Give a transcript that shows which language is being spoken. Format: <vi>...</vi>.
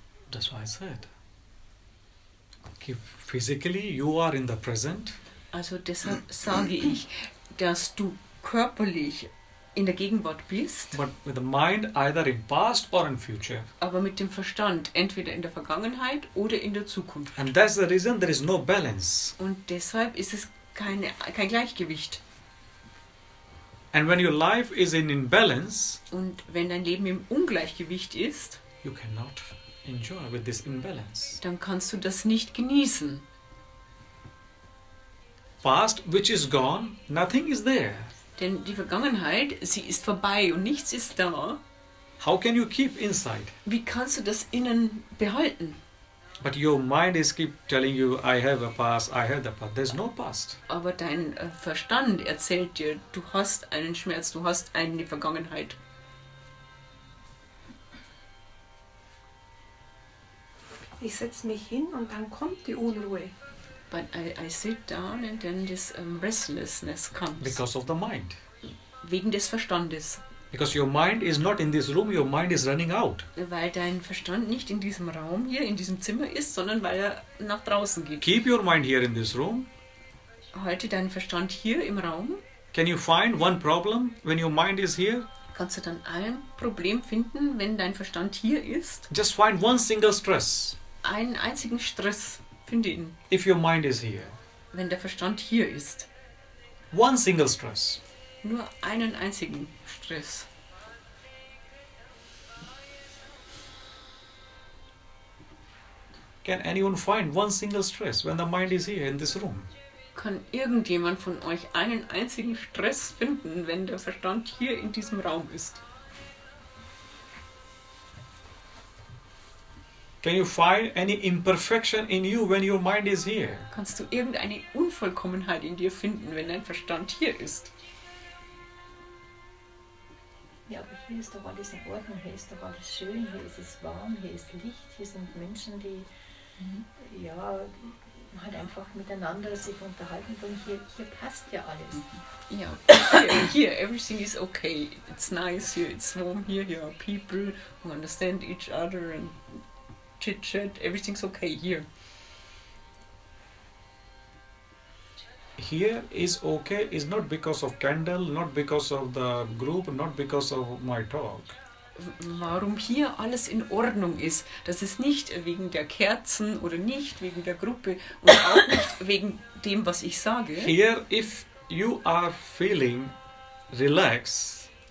<en>That's why I said. Physically, you are in the present.</en> <de>Also deshalb sage ich, dass du körperlich in der Gegenwart bist,</de> <en>But with the mind either in past or in future.</en> <de>aber mit dem Verstand entweder in der Vergangenheit oder in der Zukunft.</de> <en>And that's the reason there is no balance.</en> <de>Und deshalb ist es kein Gleichgewicht.</de> <en>And when your life is in imbalance,</en> <de>Und wenn dein Leben im Ungleichgewicht ist,</de> <en>you cannot enjoy with this imbalance.</en> <de>dann kannst du das nicht genießen.</de> <en>Past, which is gone, nothing is there.</en> <de>Denn die Vergangenheit, sie ist vorbei und nichts ist da.</de> <en>How can you keep inside?</en> <de>Wie kannst du das innen behalten?</de> <en>But your mind is keep telling you, I have a past, I have the past. There's no past.</en> <de>Aber dein Verstand erzählt dir, du hast einen Schmerz, du hast eine Vergangenheit. Ich setze mich hin und dann kommt die Unruhe.</de> <en>But I sit down and then this restlessness comes. Because of the mind.</en> <de>Wegen des Verstandes.</de> <en>Because your mind is not in this room, your mind is running out.</en> <de>Weil dein Verstand nicht in diesem Raum hier, in diesem Zimmer ist, sondern weil er nach draußen geht.</de> <en>Keep your mind here in this room.</en> <de>Halte deinen Verstand hier im Raum.</de> <en>Can you find one problem when your mind is here?</en> <de>Kannst du dann ein Problem finden, wenn dein Verstand hier ist?</de> <en>Just find one single stress.</en> <de>Einen einzigen Stress, finde ihn,</de> <en>If your mind is here.</en> <de>wenn der Verstand hier ist.</de> <en>One single stress.</en> <de>Nur einen einzigen Stress.</de> <en>Can anyone find one single stress when the mind is here in this room?</en> <de>Kann irgendjemand von euch einen einzigen Stress finden, wenn der Verstand hier in diesem Raum ist?</de> <en>Can you find any imperfection in you when your mind is here?</en> <de>Kannst du irgendeine Unvollkommenheit in dir finden, wenn dein Verstand hier ist? Ja, aber hier ist doch alles in Ordnung, hier ist doch alles schön, hier ist es warm, hier ist Licht, hier sind Menschen, die ja halt einfach miteinander sich unterhalten und hier passt ja alles.</de> <en>Yeah, here everything is okay. It's nice here, it's warm here are people who understand each other and chit chat. Everything's okay here. Here is okay is not because of candle, not because of the group, not because of my talk.</en> <de>Warum hier alles in Ordnung ist, das ist nicht wegen der Kerzen oder nicht wegen der Gruppe und auch nicht wegen dem, was ich sage.</de> <en>Here, if you are feeling relaxed,</en>